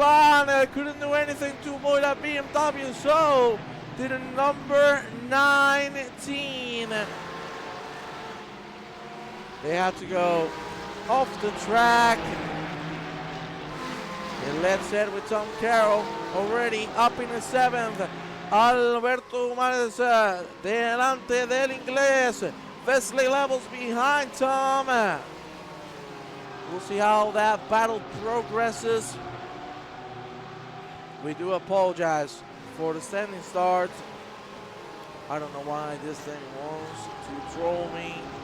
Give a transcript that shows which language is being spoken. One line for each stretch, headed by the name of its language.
English: Ivan couldn't do anything to avoid that BMW, so did a number 19. They had to go off the track. And let's head with Tom Carroll already up in the 7th.
Spanish: Alberto Humanes delante del inglés.
English: Wesley Levels behind Tom. We'll see how that battle progresses. We do apologize for the standing start. I don't know why this thing wants to troll me.